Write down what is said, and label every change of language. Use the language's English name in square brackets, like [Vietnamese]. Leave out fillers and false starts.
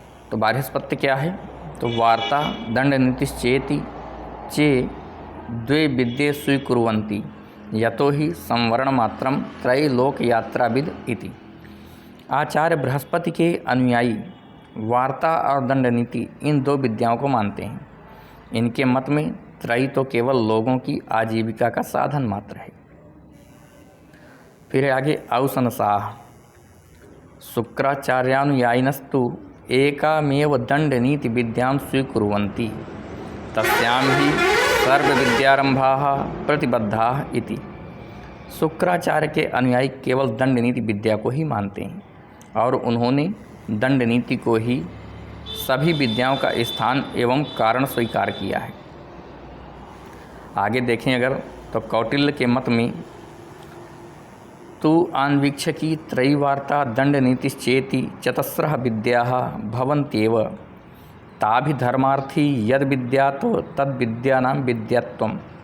[Hindi] तो बार्हस्पत्य क्या है? तो [Sanskrit] वार्ता दंड नीतिश्चेति चे द्वे विद्ये स्वीकुर्वन्ति यतो ही संवरण मात्रम त्रैलोक यात्राविद इति। [Hindi] आचार्य बृहस्पति के अनुयायी वार्ता और दंड नीति इन 2 विद्याओं को मानते हैं। इनके मत में त्रयी तो केवल लोगों की आजीविका का साधन मात्र है। फिर आगे औसनसाः। [Sanskrit] शुक्राचार्यानुयायिनस्तु एकामेव दंड नीति विद्यां स्वीकुर्वन्ति तस्यां ही सर्व विद्यारंभाः प्रतिबद्धाः इति। [Hindi] शुक्राचार्य के अनुयायी केवल दंड नीति विद्या को ही मानते हैं और उन्होंने दंड नीति को ही सभी विद्याओं का स्थान एवं कारण स्वीकार किया है। आगे देखें अगर तो कौटिल्य के मत में [Sanskrit] तु आन्वीक्षकी, त्रैवार्ता, दंड नीतिश्चेति चतस्रः विद्याः भवन्त्येव ताभिधर्मार्थी यद विद्यात् तद विद्यानां विद्यात्वम्।